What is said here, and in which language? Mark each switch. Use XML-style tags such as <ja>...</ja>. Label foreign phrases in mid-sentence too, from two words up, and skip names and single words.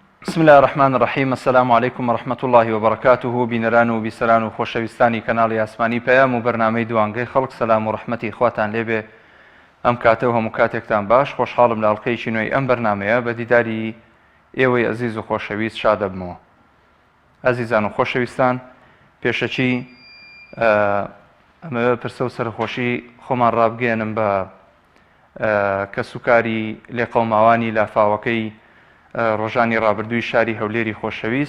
<ar>بسم الله الرحمن الرحيم. السلام عليكم ورحمة الله وبركاته.</ar> <ckb>بینەران و بیسەران و خۆشەویستانی کەناڵی ئاسمانی پەیام و بەرنامەی دوانگەی خەڵک، سەلام و ڕەحمەتی خواتان لێبێ. ئەم کاتە و هەموو کاتێکتان باش. خۆشحاڵم لە ئەڵقەیەکی نوێی ئەم بەرنامەیە بە دیداری ئێوەی ئەزیز و خۆشەویست شاد دەبمەوە. ئەزیزان و خۆشەویستان، پێشەچی ئەمە پرسە و سەرخۆشی خۆمان ڕابگەێنم بە کەسوکاری لێقەڵماوانی لافاوەکەی ڕۆژانی ڕابردووی شاری هەولێری خۆشەویست.</ckb>